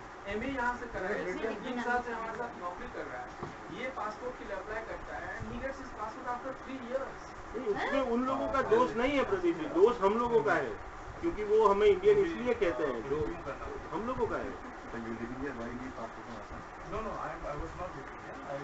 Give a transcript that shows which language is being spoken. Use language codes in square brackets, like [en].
[hi] MA यहाँ से कर रहा है, 3 साल से हमारे साथ नौकरी कर रहा है. ये पासपोर्ट के लिए अप्लाई करता है [en] and he gets his passport after 3 years. [hi] नहीं, उसमें उन लोगों का दोष नहीं है प्रदीप जी, दोष हम लोगों का है क्योंकि वो हमें इंडियन इसलिए कहते हैं जो हम लोगों का है. [en] No, I was not living there.